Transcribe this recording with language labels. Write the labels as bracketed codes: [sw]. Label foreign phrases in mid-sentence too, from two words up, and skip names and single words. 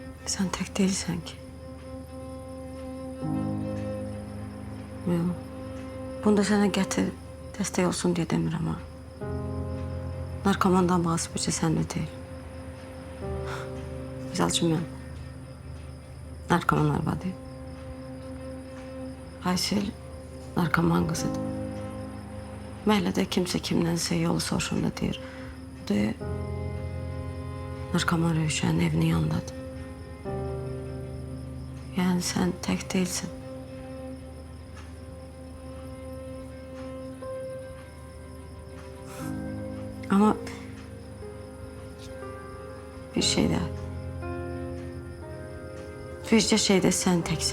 [tr] Sen tek değilsen ki. Yok. Bunu da sana getir, destek olsun diye demirəm ha. [az] Narkomandan bahsi bircə səndə deyil. Misal üçün mən narkoman arvadıyım. Aysel narkoman kızıdır. Məhəllədə kimsə kimdənsə yolu soruşanda deyir. Bu da narkoman Rövşənin evinin yanındadır. [tr] Yani sen tek değilsin. Ama bir şeyde, birce şeyde sen teksin.